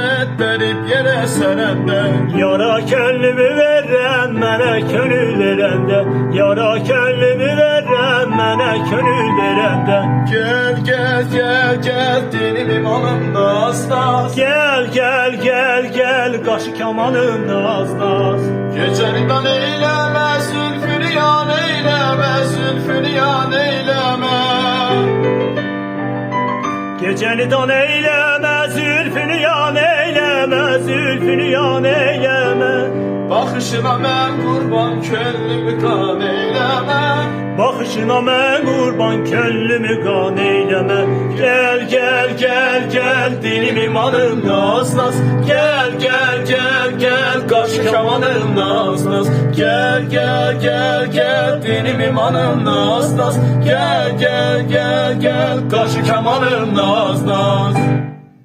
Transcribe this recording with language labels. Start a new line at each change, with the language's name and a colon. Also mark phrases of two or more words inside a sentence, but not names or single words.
Turkish: verip yere serende.
Azerbaijani: Yara könlümü verem mənə könül verəndə. Yara könlümü verem mənə könül verəndə. Gel gel gel gel dilim imanım naz naz. Gel gel gel gel qaşı kamanım naz naz. Gecelidən eyleme zülfünü yan eyleme zülfünü yan eyleme. Gecelidan eyləmə, zülfünü yan eyləmə, zülfünü yan eyləmə. Baxışına mən qurban könlümü qan eyleme. Baxışına mən qurban könlümü qan eyləmə. Gel gel gel gel dilim imanım naz naz. Gel gel gel gel qaşı kamanım naz naz. Gel gel gel gel dilim imanım naz naz. Gel gel gel gel qaşı kamanım naz naz.